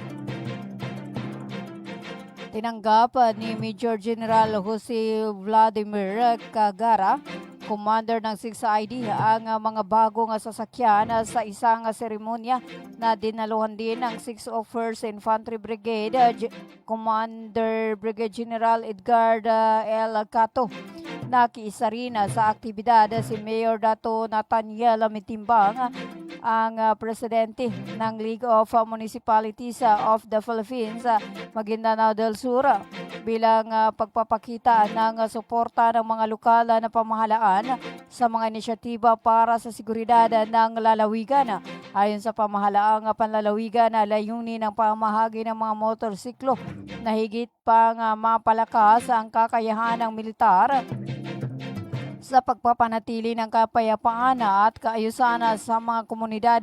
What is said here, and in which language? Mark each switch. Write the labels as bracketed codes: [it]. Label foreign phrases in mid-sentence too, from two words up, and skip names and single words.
[tl] Tinanggap ni Major General Jose Vladimir Cagara, commander ng 6ID, ang mga bagong sasakyan sa isang seremonya na dinaluhan din ng 6th of 1st Infantry Brigade, Commander Brigadier General Edgar L. Cato. Nakiisa rin sa aktibidad si Mayor Dato Nathaniel Mitimbang, ang presidente ng League of Municipalities of the Philippines, Maguindanao del Sur, bilang pagpapakita ng suporta ng mga lokal na pamahalaan sa mga inisyatiba para sa seguridad ng lalawigan Ayon sa pamahalaang panlalawigan na layunin ng pamahagi ng mga motorsiklo na higit pang mapalakas ang kakayahan ng militar sa pagpapanatili ng kapayapaan at kaayusan sa mga komunidad.